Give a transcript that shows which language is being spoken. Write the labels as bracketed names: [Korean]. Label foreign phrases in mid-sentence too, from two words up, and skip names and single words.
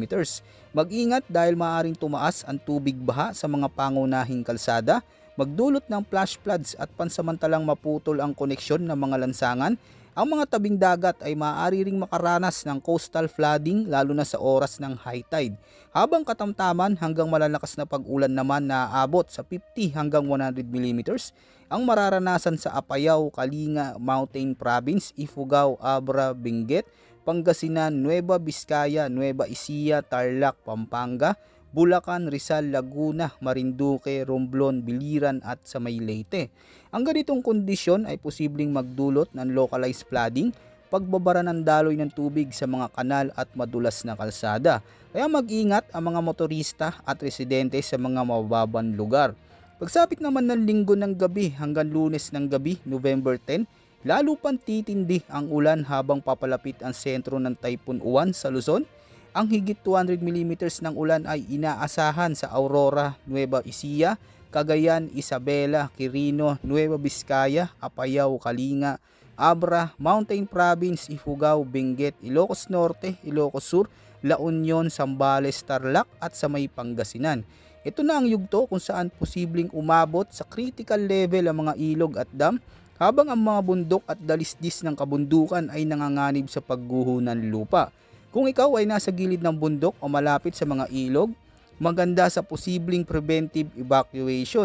[Filipino] Mag-ingat dahil maaaring tumaas ang tubig baha sa mga pangunahing kalsada, magdulot ng [English] flash floods [Filipino] at pansamantalang maputol ang koneksyon ng mga lansangan. Ang mga tabing dagat ay maaari ring makaranas ng [English] coastal flooding [Filipino] lalo na sa oras ng [English] high tide. [Filipino] Habang katamtaman hanggang malalakas na pag-ulan naman na aabot sa 50 hanggang 100 mm ang mararanasan sa Apayao, Kalinga, Mountain Province, Ifugao, Abra, Benguet, Pangasinan, Nueva Vizcaya, Nueva Ecija, Tarlac, Pampanga, Bulacan, Rizal, Laguna, Marinduque, Romblon, Biliran at sa may Leyte. Ang ganitong kondisyon ay posibleng magdulot ng [English] localized flooding, [Filipino] pagbabara ng daloy ng tubig sa mga kanal at madulas na kalsada. Kaya mag-ingat ang mga motorista at residente sa mga mababang lugar. Pagsapit naman ng linggo ng gabi hanggang Lunes ng gabi, November 10, lalo pang titindi ang ulan habang papalapit ang sentro ng Typhoon Uwan sa Luzon. Ang higit 200 mm ng ulan ay inaasahan sa Aurora, Nueva Ecija, Cagayan, Isabela, Quirino, Nueva Vizcaya, Apayao, Kalinga, Abra, Mountain Province, Ifugao, Benguet, Ilocos Norte, Ilocos Sur, La Union, Zambales, Tarlac at sa may Pangasinan. Ito na ang yugto kung saan posibleng umabot sa [English] critical level [Filipino] ang mga ilog at dam, habang ang mga bundok at dalisdis ng kabundukan ay nanganganib sa pagguho ng lupa. Kung ikaw ay nasa gilid ng bundok o malapit sa mga ilog, maganda sa posibleng [English] preventive evacuation.